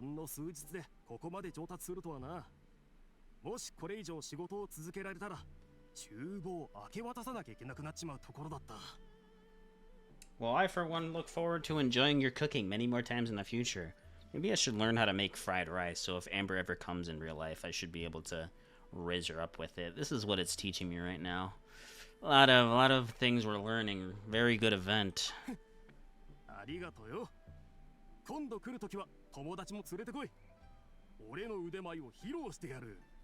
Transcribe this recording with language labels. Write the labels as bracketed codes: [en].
[ja] ほんの数日でここまで上達するとはな。もしこれ以上仕事を続けられたら、厨房を明け渡さなきゃいけなくなっちまうところだった。 [en] Well, I for one look forward to enjoying your cooking many more times in the future. Maybe I should learn how to make fried rice, so if Amber ever comes in real life, I should be able to raise her up with it. This is what it's teaching me right now. A lot of things we're learning. Very good event. [ja] ありがとうよ。今度来るときは友達も連れてこい。俺の腕前を披露してやる。